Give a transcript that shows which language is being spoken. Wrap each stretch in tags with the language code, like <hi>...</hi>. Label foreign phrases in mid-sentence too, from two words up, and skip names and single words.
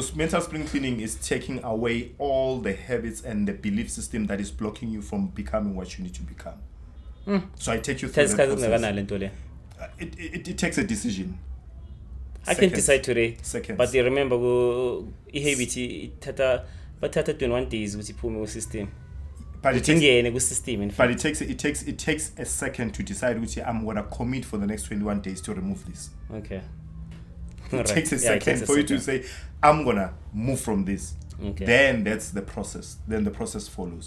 <en>So mental spring cleaning is taking away all the habits and the belief system that is blocking you from becoming what you need to become. So I take you through the process. It takes a decision. I can decide today. Seconds. But you remember</en> <zu>i-habit bathatha</zu> <en>21 days</en> <zu>ukuthi iphume ku-system.</zu> <en>But it takes a second to decide which I'm gonna commit for the next 21 days to remove this. Okay. It takes a second for you to say I'm gonna move from this. Okay. Then that's the process. Then the process follows.</en>